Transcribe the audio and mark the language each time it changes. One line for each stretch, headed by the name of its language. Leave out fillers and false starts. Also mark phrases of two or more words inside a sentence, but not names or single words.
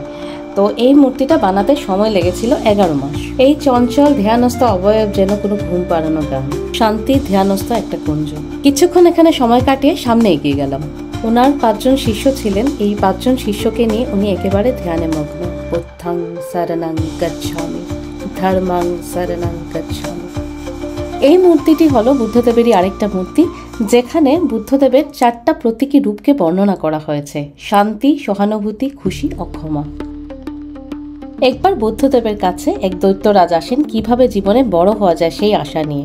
Bangla: তো এই মূর্তিটা বানাতে সময় লেগেছিল 11 মাস। এই চঞ্চল ধ্যানস্থ অবয়ব যেন কোনো ঘুম পাড়ানো গ্রাম, শান্তি ধ্যানস্থ একটা কুঞ্জ। কিছুক্ষণ এখানে সময় কাটিয়ে সামনে এগিয়ে গেলাম। ওনার 5 জন শিষ্য ছিলেন। এই 5 জন শিষ্যকে নিয়ে উনি একেবারে ধ্যানে মগ্ন।
Pali: বুদ্ধং শরণং গচ্ছামি, ধর্মং শরণং গচ্ছামি।
Bangla: এই মূর্তিটি হলো বুদ্ধদেবেরই আরেকটা মূর্তি, যেখানে বুদ্ধদেবের 4টা প্রতীকী রূপকে বর্ণনা করা হয়েছে: শান্তি, সহানুভূতি, খুশি, অক্ষমা। একবার বুদ্ধদেবের কাছে এক দৈত্যরাজ আসেন কিভাবে জীবনে বড় হওয়া যায় সেই আশা নিয়ে।